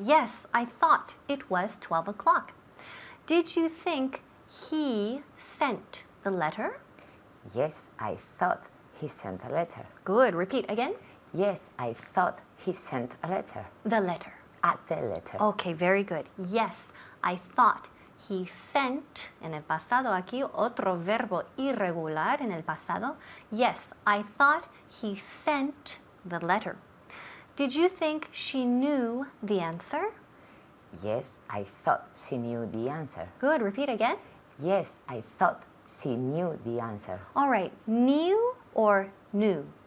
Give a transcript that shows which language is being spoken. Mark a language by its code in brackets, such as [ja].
[en] Yes, I thought it was 12 o'clock. Did you think he sent the letter? Yes, I thought he sent a letter. Good. Repeat again. Yes, I thought he sent a letter. The letter. At the letter. Okay, very good. Yes, I thought he sent, [es] en el pasado aquí, otro verbo irregular en el pasado. [en] Yes, I thought he sent the letter. Did you think she knew the answer? Yes, I thought she knew the answer. Good. Repeat again. Yes, I thought she knew the answer. All right. Knew or knew?